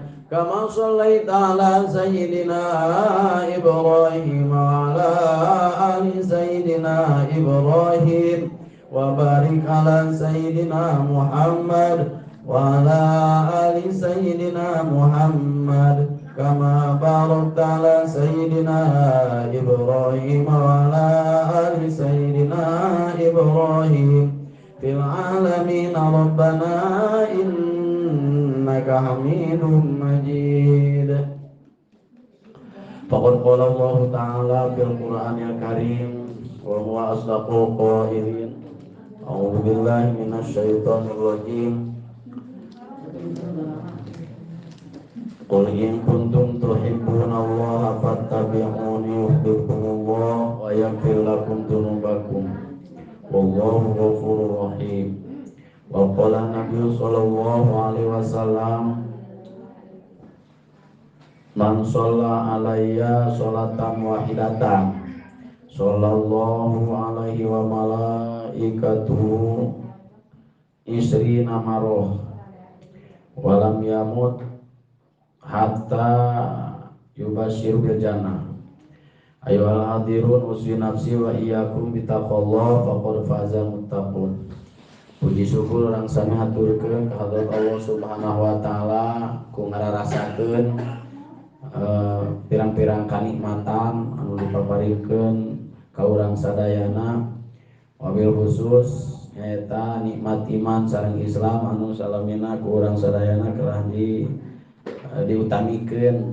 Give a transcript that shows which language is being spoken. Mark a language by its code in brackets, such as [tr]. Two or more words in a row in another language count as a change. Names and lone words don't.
[ar] كما صليت على سيدنا إبراهيم وعلى آل سيدنا إبراهيم وبارك على سيدنا محمد وعلى آل سيدنا محمد كما باركت على سيدنا إبراهيم وعلى آل سيدنا إبراهيم في العالمين. ربنا إنك حميد مجيد. فقد قال الله تعالى في القرآن الكريم وهو أصدق القائلين. أعوذ بالله من الشيطان الرجيم. قل إن كنتم تحبون الله فاتبعوني يحببكم الله ويغفر لكم ذنوبكم والله غفور رحيم. وقال النبي صلى الله عليه وسلم من صلى علي صلاة واحدة صلى الله عليه وملائكته عشرين مرة ولم يمت حتى يبشر بالجنة. أيها الحاضرون أوصي نفسي وإياكم بتقوى الله فقد فاز المتقون. [su] Puji syukur orang sami haturkeun ka hadrat Allah [ar] سبحانه وتعالى [su] ku ngararasakeun pirang-pirang kanikmatan anu dipaparikeun ka urang sadayana, [ar] وبالخصوص [su] nyaeta nikmat iman sareng Islam anu salamina ku urang sadayana kelah diutamikeun.